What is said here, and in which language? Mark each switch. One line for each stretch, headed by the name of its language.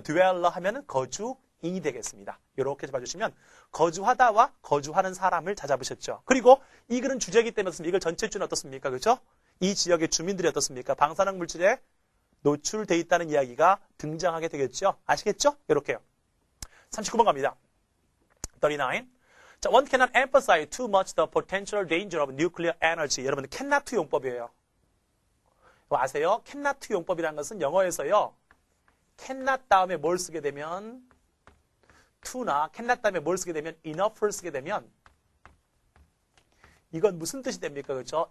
Korean: dweller 하면은 거주인이 되겠습니다. 이렇게 잡아주시면 거주하다와 거주하는 사람을 다 잡으셨죠. 그리고 이 글은 주제이기 때문에 이걸 전체 주는 어떻습니까? 그죠? 이 지역의 주민들이 어떻습니까? 방사능 물질에 노출돼 있다는 이야기가 등장하게 되겠죠. 아시겠죠? 이렇게요. 39번 갑니다. 39.
English: 자, one cannot emphasize too much the potential danger of nuclear energy.
Korean: 여러분, cannot to 용법이에요. 아세요? cannot to 용법이라는 것은 영어에서요. cannot 다음에 뭘 쓰게 되면 to나 cannot 다음에 뭘 쓰게 되면 enough를 쓰게 되면 이건 무슨 뜻이 됩니까? 그렇죠?